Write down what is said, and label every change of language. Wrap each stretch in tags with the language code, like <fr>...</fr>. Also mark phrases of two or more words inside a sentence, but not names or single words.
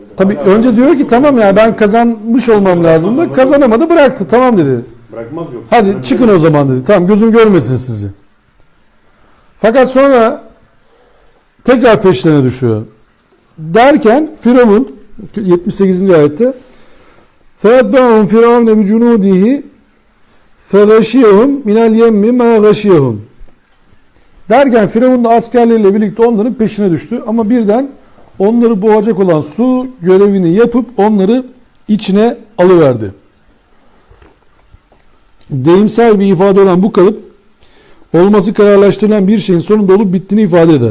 <tr>Tabii önce diyor ki tamam ya ben kazanmış olmam lazımdı. Kazanamadı, bıraktı. Tamam dedi. Bırakmaz yoksa. Hadi çıkın o zaman dedi. Tamam gözüm görmesin sizi. Fakat sonra tekrar peşlerine düşüyor. Derken Firavun 78. ayette</tr> <ar>فَاَتْبَعُهُمْ فِرَعَوْنَ بِجُنُودِهِ فَغَشِيَهُمْ مِنَ الْيَمِّ مَا غَشِيَهُمْ</ar> <tr>derken Firavun da askerleriyle birlikte onların peşine düştü. Ama birden onları boğacak olan su görevini yapıp onları içine alıverdi. Deyimsel bir ifade olan bu kalıp olması kararlaştırılan bir şeyin sonunda olup bittiğini ifade eder.</tr>